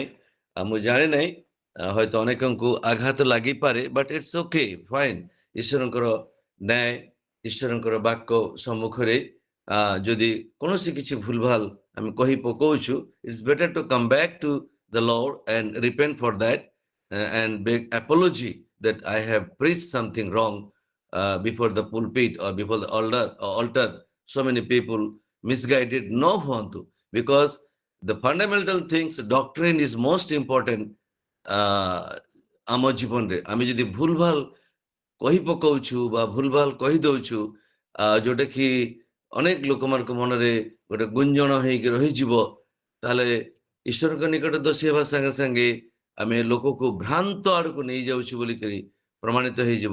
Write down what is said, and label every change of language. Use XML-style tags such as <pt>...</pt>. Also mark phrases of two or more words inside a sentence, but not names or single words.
<or>ଆଉ ମୁଁ ଜାଣେ ନାହିଁ ହୟତ ଅନେକଙ୍କୁ ଆଘାତ ଲାଗିପାରେ,</or> <en>but it's okay, fine.</en> <or>ଈଶ୍ୱରଙ୍କର ନ୍ୟାୟ, ଈଶ୍ୱରଙ୍କର ବାକ୍ୟ ସମ୍ମୁଖରେ ଯଦି କୌଣସି କିଛି ଭୁଲ ଭାଲ ଆମେ କହି ପକଉଛୁ,</or> <en>it's better to come back to the Lord and repent for that and beg apology that I have preached something wrong before the pulpit or before the altar. So many people misguided no huantu, because the fundamental things, doctrine is most important</en> <or>ଆମ ଜୀବନରେ। ଆମେ ଯଦି ଭୁଲ ଭାଲ କହି ପକଉଛୁ ବା ଭୁଲ ଭାଲ କହି ଦଉଛୁ ଯୋଉଟା କି ଅନେକ ଲୋକମାନଙ୍କ ମନରେ ଗୋଟେ ଗୁଞ୍ଜଣ ହେଇକି ରହିଯିବ, ତାହେଲେ ଈଶ୍ୱରଙ୍କ ନିକଟ ଦୋଷୀ ହେବା ସାଙ୍ଗେ ସାଙ୍ଗେ ଆମେ ଲୋକକୁ ଭ୍ରାନ୍ତ ଆଡକୁ ନେଇଯାଉଛୁ ବୋଲିକରି ପ୍ରମାଣିତ ହେଇଯିବ।</or>